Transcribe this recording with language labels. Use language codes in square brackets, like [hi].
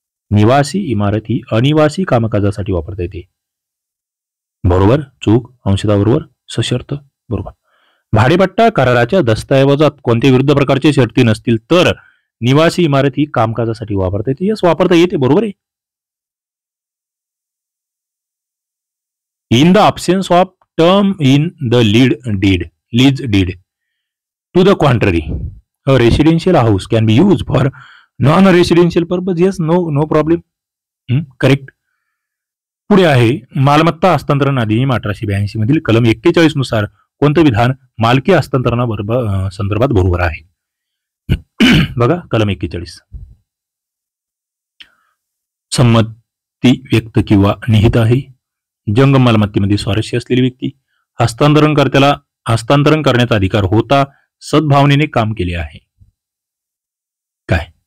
[mr] निवासी इमारत ही अनिवासी कामकाजासाठी वापरता येते. बरोबर, चूक, अंशतः बरोबर, सशर्त बरोबर. भाडेपट्टा कराराच्या दस्तऐवजात कोणत्या विरुद्ध प्रकारच्या शर्ती नसतील तर निवासी इमारत ही कामकाजासाठी वापरता येते. यस, वापरता येते, बरोबर आहे. [en] In the absence of term in the lease deed. To the contrary, a residential house can be used for non-residential purpose. Yes, no problem. Correct. [mr] पुढे आहे मालमत्ता हस्तांतरण अधिनियम 1882 मधील कलम 41 नुसार कोणतं विधान मालकी हस्तांतरणा संदर्भात बरोबर आहे? बघा, कलम 41. संमती व्यक्त किंवा निहित आहे. जंगम मालमत्तेमध्ये स्वारस्य असलेली व्यक्ती हस्तांतरणकर्त्याला हस्तांतरण करण्याचा अधिकार होता, सद्भावनेने काम केले आहे. काय?